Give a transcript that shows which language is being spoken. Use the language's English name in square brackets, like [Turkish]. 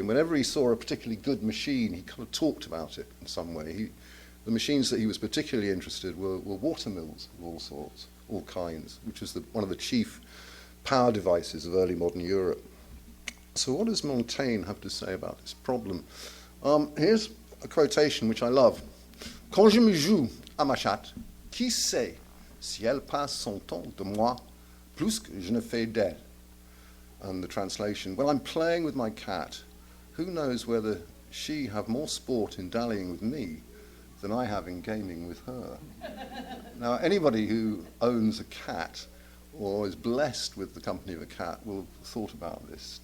[English] And whenever he saw a particularly good machine, he kind of talked about it in some way. The machines that he was particularly interested were water mills of all sorts, all kinds, which was one of the chief power devices of early modern Europe. So what does Montaigne have to say about this problem? Here's a quotation which I love. [French] Quand je me joue à ma chatte, qui sait si elle passe son temps de moi plus que je ne fais d'elle? [English] And the translation, when I'm playing with my cat, who knows whether she have more sport in dallying with me than I have in gaming with her? Now, anybody who owns a cat or is blessed with the company of a cat will have thought about this.